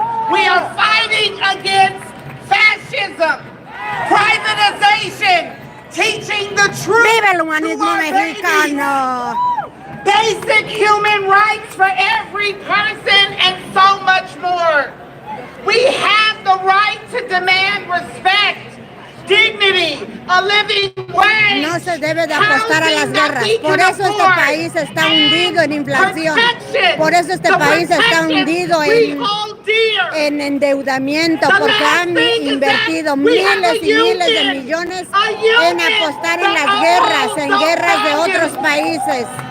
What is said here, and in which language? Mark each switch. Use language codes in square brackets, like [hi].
[en] We are fighting against fascism, privatization, teaching the truth. [es] ¡Viva el humanismo mexicano! [en] Basic human rights for every person and so much more. We have the right to demand respect, dignity, a living wage. [es] No se debe de apostar a las guerras. Por eso este país está hundido en inflación. Por eso este país está hundido en endeudamiento, porque han invertido miles y miles de millones en apostar en las guerras, en guerras de otros países.